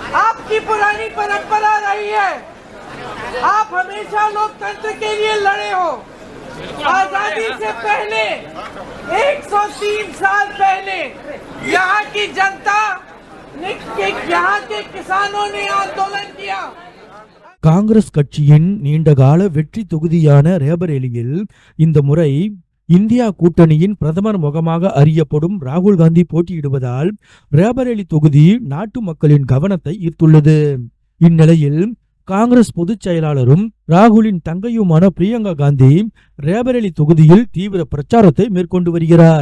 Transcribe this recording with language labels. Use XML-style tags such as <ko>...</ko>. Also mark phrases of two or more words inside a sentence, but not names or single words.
<hi>आपकी पुरानी परंपरा रही है, आप हमेशा लोकतंत्र के लिए लड़े हो। आजादी से पहले 103 साल पहले यहाँ की जनता ने, यहाँ के किसानों ने आंदोलन किया।</hi> <ta>காங்கிரஸ் கட்சியின் நீண்டகால வெற்றி தொகுதியான ரேபரேலியில் இந்த முறை இந்தியா கூட்டணியின் பிரதமர் முகமாக அறியப்படும் ராகுல் காந்தி போட்டியிடுவதால் ரேபரேலி தொகுதி நாட்டு மக்களின் கவனத்தை ஈர்த்துள்ளது. இந்நிலையில் காங்கிரஸ் பொதுச் செயலாளரும் ராகுலின் தங்கையுமான பிரியங்கா காந்தி ரேபரேலி தொகுதியில் தீவிர பிரச்சாரத்தை மேற்கொண்டு வருகிறார்.</ta>